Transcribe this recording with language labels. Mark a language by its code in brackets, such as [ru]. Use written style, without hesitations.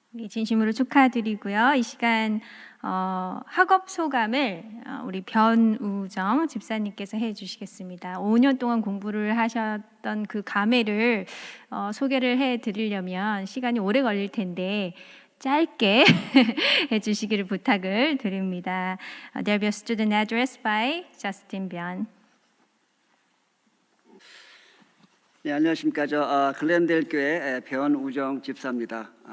[ko] 진심으로 축하드리고요. 이 시간 학업 소감을 우리 변우정 집사님께서 해주시겠습니다. 5년 동안 공부를 하셨던 그 감회를 소개를 해드리려면 시간이 오래 걸릴 텐데 짧게 해주시기를 부탁을 드립니다. [en] There will be a student address by Justin Byun. [ko] 네, 안녕하십니까. 저 글렌델 교회 변우정 집사입니다.